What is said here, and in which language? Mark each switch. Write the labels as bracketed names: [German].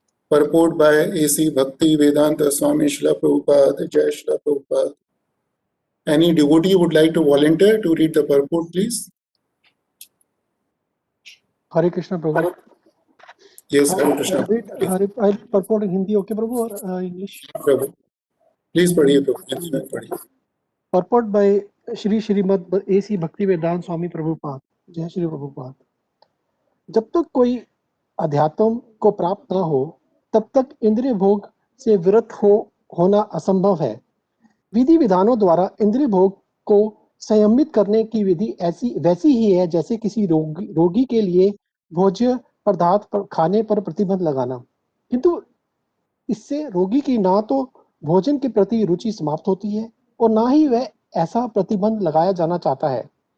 [English] Purport by A.C. Bhakti Vedanta Swami Srila Prabhupada, Jai Srila Prabhupada. Any devotee would like to volunteer to read the purport, please? Hare Krishna, Prabhu. Yes, Hare Krishna. I'll purport in Hindi, okay, Prabhu, or English? Prabhu. [Hindi] Please पढ़िए प्रभु, हिंदी में पढ़िए. [English] Purport by Srimad A.C. [Hindi] भक्ति वेदांत स्वामी प्रभुपाद. जय श्री प्रभुपाद. जब तक कोई अध्यात्म को प्राप्त न हो तब तक इंद्रिय भोग से विरत होना असंभव है. विधि विधानों द्वारा इंद्रिय भोग को संयमित करने की विधि ऐसी वैसी ही है जैसे किसी रोगी के लिए भोज्य पदार्थ पर खाने पर प्रतिबंध लगाना, किंतु इससे रोगी की ना तो भोजन के प्रति रुचि समाप्त होती है और ना ही वह ऐसा प्रतिबंध लगाया जाना चाहता है.